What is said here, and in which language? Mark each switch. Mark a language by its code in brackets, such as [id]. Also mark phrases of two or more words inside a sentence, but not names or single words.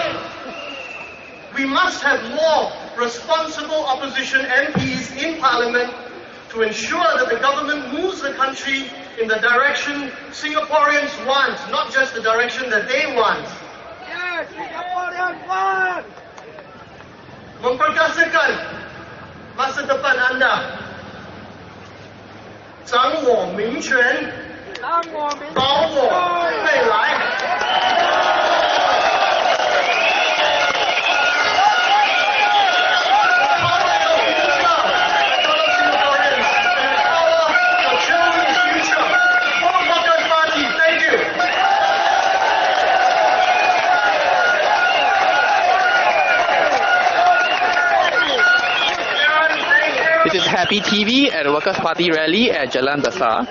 [en] We must have more responsible opposition MPs in Parliament to ensure that the government moves the country in the direction Singaporeans want, not just the direction that they want. Yes, Singaporeans want! [ms] Memperkasakan masa depan anda. [zh] 掌我民权，保我未来。 [en] This is Happy TV at the Workers' Party rally at Jalan BESAR.